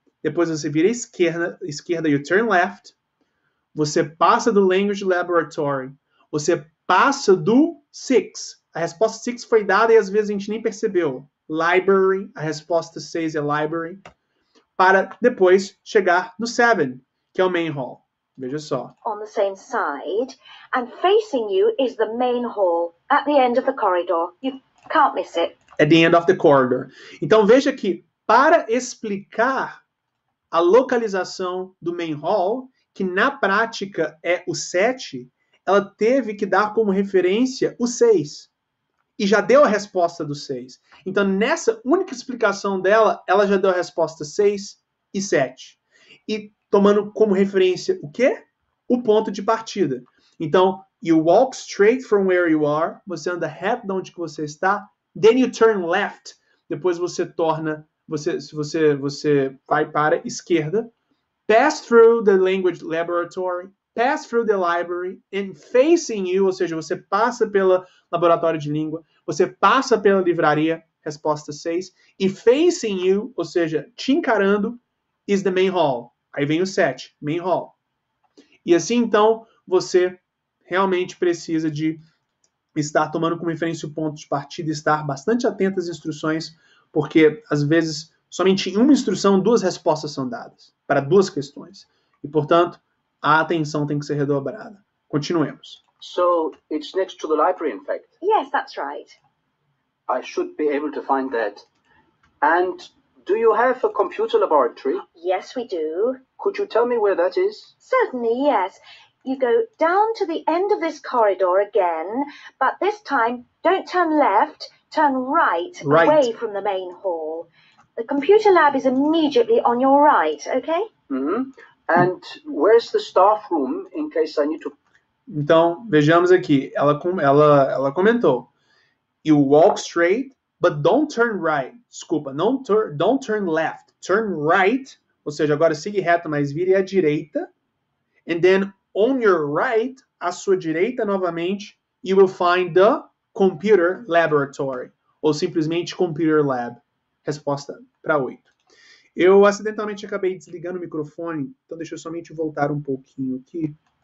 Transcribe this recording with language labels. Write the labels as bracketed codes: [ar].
[pt] Depois você vira à esquerda, you turn left. Você passa do language laboratory. Você passa do 6. A resposta 6 foi dada e às vezes a gente nem percebeu. Library, a resposta 6 é library. Para depois chegar no 7, que é o main hall. Veja só. [en] On the same side, and facing you is the main hall at the end of the corridor. You can't miss it. At the end of the corridor. [pt] Então veja que para explicar a localização do main hall, que na prática é o 7, ela teve que dar como referência o 6. E já deu a resposta do 6. Então, nessa única explicação dela, ela já deu a resposta 6 e 7. E tomando como referência o quê? O ponto de partida. [en] Então, you walk straight from where you are. [pt] Você anda reto de onde você está. [en] Then you turn left. [pt] Depois você torna, você vai para a esquerda. [en] Pass through the language laboratory. Pass through the library. And facing you, [pt] ou seja, você passa pelo laboratório de língua. Você passa pela livraria. Resposta 6. E [en] facing you, [pt] ou seja, te encarando, [en] is the main hall. [pt] Aí vem o 7, main hall. E assim, então, você realmente precisa de estar tomando como referência o ponto de partida, estar bastante atento às instruções, porque, às vezes, somente em uma instrução, 2 respostas são dadas, para 2 questões. E, portanto, a atenção tem que ser redobrada. Continuemos. [en] So, it's next to the library, in fact. Yes, that's right. I should be able to find that. And do you have a computer laboratory? Yes, we do. Could you tell me where that is? Certainly, yes. You go down to the end of this corridor again, but this time don't turn left, turn right, away from the main hall. The computer lab is immediately on your right, okay? Mm-hmm. And where's the staff room in case I need to... [pt] Então, vejamos aqui. Ela comentou. [en] You walk straight, but don't turn right. Desculpa, don't turn left. Turn right, [pt] ou seja, agora siga reto, mas vire à direita. [en] And then on your right, [pt] à sua direita novamente, [en] you will find the computer laboratory. [pt] Ou simplesmente computer lab. Resposta para 8. Eu acidentalmente acabei desligando o microfone, então deixa eu somente voltar um pouquinho aqui.